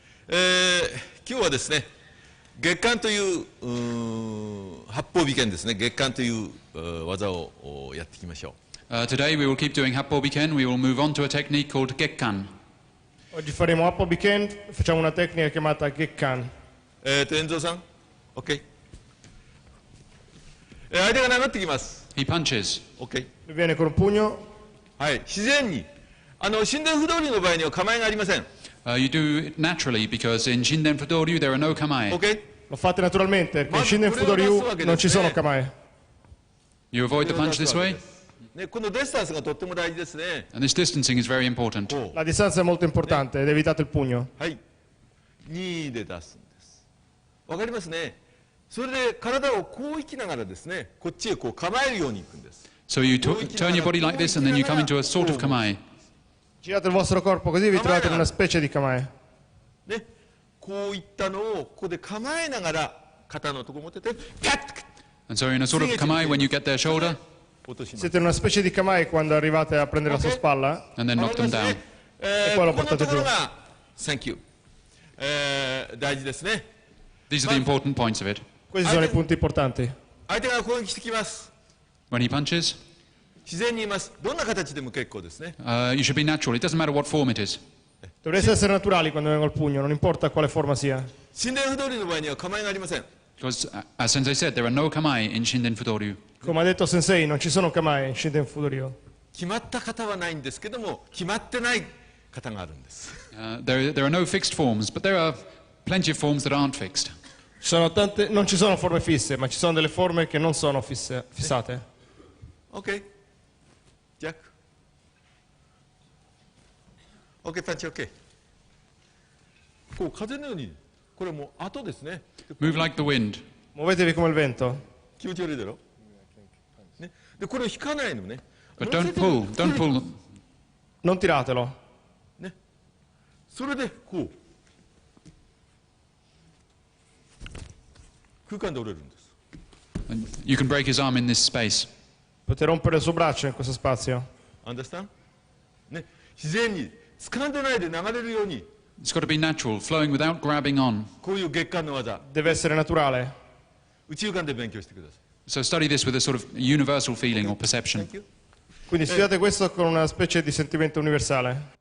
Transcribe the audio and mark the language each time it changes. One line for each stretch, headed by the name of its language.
Japanese: Eh, 今日はですね、月間という八方美剣ですね、月間という技をやっていきましょう。
English: Today we will keep doing Happo Biken. We will move on to a technique called Gekkan.
Italian: Oggi faremo Happo Biken, facciamo una tecnica chiamata Gekkan.
Japanese: 遠藤さん OK、相手が殴ってきます。
English: He punches. OK、
Italian: Lui viene con un pugno.
Japanese: はい、自然に神殿不動理の場合には構えがありません。
English: You do it naturally because in Shinden Fudoryu there are no kamae. OK、
Italian: Lo fate naturalmente perché in Shinden Fudo non ci sono kamae.
English: You avoid the punch this way,
Japanese: ね、このディスタンスがとっても大事ですね。
English: and this distancing is very important.
Japanese: こう
Italian: La distanza è molto importante ed evitate il pugno.
Japanese: はい、2で出すんです。わかりますね。それで体をこう生きながらですね、こっちへこう構えるようにいくんです。
English: So you turn your body like this and then you come into a sort of kamae.
Italian: Girate il vostro corpo così vi trovate in una specie di kamae.
Japanese: ね、こういったのをここで構えながら肩のところ持っててガッと
English: And so in a sort of kamae when you get their shoulder
Japanese: 落とします。
Italian: Siete in una specie di kamae quando arrivate a prendere la sua spalla.
English: and then knock them down.
Japanese: この
Italian: portate
Japanese: ところ
Italian: giù
Japanese: が
English: Thank you、
Japanese: 大事ですね。
English: These are the important points of it.
Italian: Questi sono i punti importanti.
Japanese: 相手が攻撃してきます。
English: When he punches,
Japanese: 自然に言います。どんな形でも結構ですね。
English: you should be natural. It doesn't matter what form it is.
Italian: Dovreste essere naturali quando vengo al pugno, non importa quale forma sia.
Japanese: 神殿不動理の場合には構えがありません。
English: Because, as Sensei said, there are no kamae in Shinden Fudoryu.
Italian: Come ha detto Sensei, non ci sono kamae in Shinden Fudo.
Japanese: 決まった型はないんですけども、決まってない型があるんです。
English: There are no fixed forms, but there are plenty of forms that aren't fixed.
Italian: Non ci sono forme fisse, ma ci sono delle forme che non sono fissate. OK。 ジャック。 OK、パンチ OK。
Japanese: こう風のように、これもう後ですね。
English: Move like the wind.
Italian: Muovetevi come il vento.
Japanese: 気持ち悪いだろ。ね、でこれを引かないのね。
English: But don't pull. Don't pull.
Italian: Non tiratelo.
Japanese: ね。それでこう空間で折れるんです。
English: And you can break his arm in this space.
Italian: Potete rompere il suo braccio in questo spazio.
English: Understand?
Japanese: ね、自然に掴んでないで流れるように。
English: It's got to be natural, flowing without grabbing on.
Japanese: こういう月間の技。
Italian: Deve essere naturale.
Japanese: 宇宙観で勉強してください。
English: So study this with a sort of universal feeling or perception. Thank you.
Italian: Quindi studiate questo con una specie di sentimento universale.